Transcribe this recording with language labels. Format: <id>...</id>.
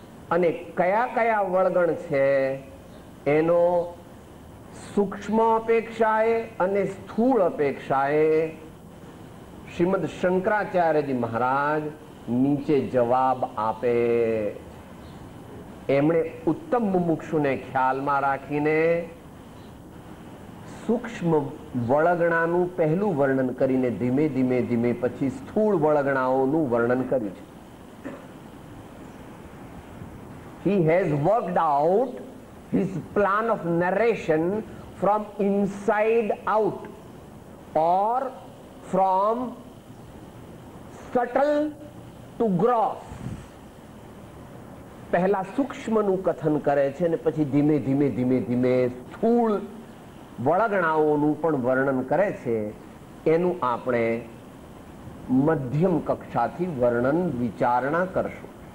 <gu>અને કયા કયા વળગણ છે? એનો સૂક્ષ્મ અપેક્ષાએ અને સ્થૂળ અપેક્ષાએ શ્રીમદ શંકરાચાર્યજી મહારાજ નીચે જવાબ આપે. એમણે ઉત્તમ મુમુક્ષુને ખ્યાલમાં રાખીને સૂક્ષ્મ વળગણાનું પહેલું વર્ણન કરીને ધીમે ધીમે ધીમે પછી સ્થૂળ વળગણાઓનું વર્ણન કર્યું છે.</gu> <en>He has worked out his plan of narration from inside out or from subtle to gross.</en> <gu>પહેલા સૂક્ષ્મનું કથન કરે છે અને પછી ધીમે ધીમે ધીમે ધીમે સ્થૂળ વળગણાઓનું પણ વર્ણન કરે છે. એનું આપણે મધ્યમ કક્ષાથી વર્ણન વિચારણા કરશું.</gu>